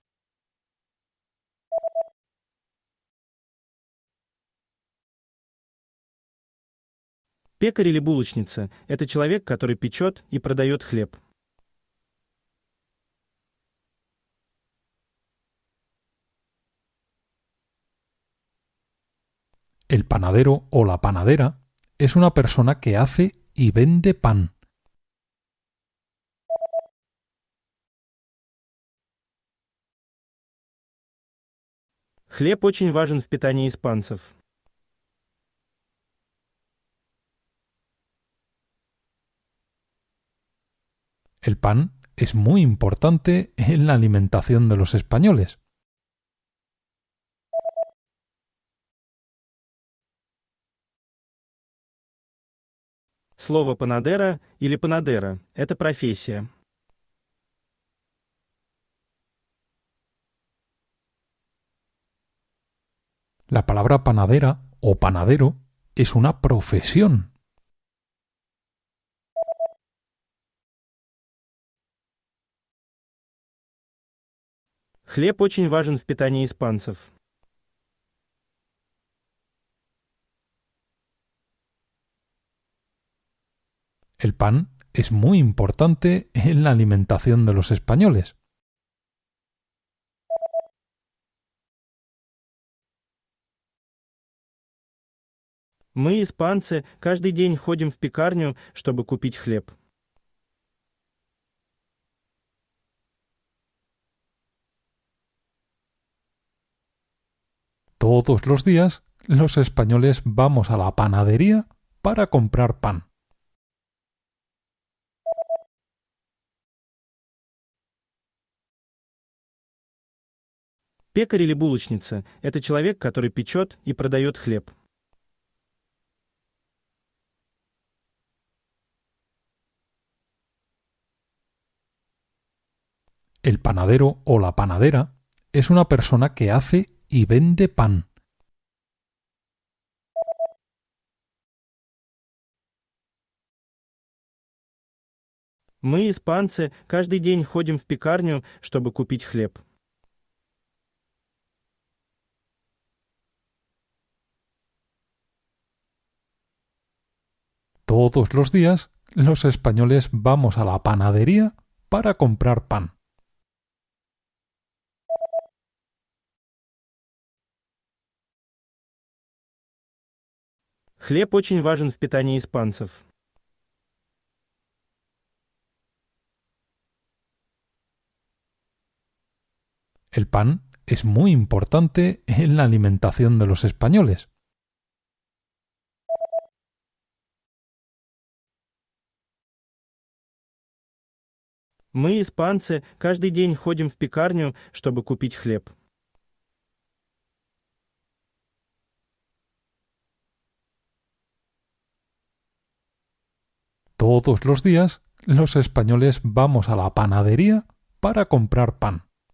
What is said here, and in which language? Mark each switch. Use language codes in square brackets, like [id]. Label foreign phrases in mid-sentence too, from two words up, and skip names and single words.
[ru] Пекарь или булочница — это человек, который печет и продает хлеб. [es] El panadero o la panadera es una persona que hace y vende pan. [ru] Хлеб очень важен в питании испанцев. [es] El pan es muy importante en la alimentación de los españoles. [ru] Слово «панадера» или «панадера» — это профессия. [es] La palabra panadera o panadero es una profesión. [ru] Хлеб очень важен в питании испанцев. [es] El pan es muy importante en la alimentación de los españoles. [ru] Мы, испанцы, каждый день ходим в пекарню, чтобы купить хлеб. [es] Todos los días los españoles vamos a la panadería para comprar pan. [ru] Пекарь или булочница — это человек, который печет и продает хлеб. [es] El panadero o la panadera es una persona que hace y vende pan. [ru] Мы, испанцы, каждый день ходим в пекарню, чтобы купить хлеб. [es] Todos los días los españoles vamos a la panadería para comprar pan. [ru] Хлеб очень важен в питании испанцев. [es] El pan es muy importante en la alimentación de los españoles. [ru] Мы, испанцы, каждый день ходим в пекарню, чтобы купить хлеб. [es] Todos los días los españoles vamos a la panadería para comprar pan.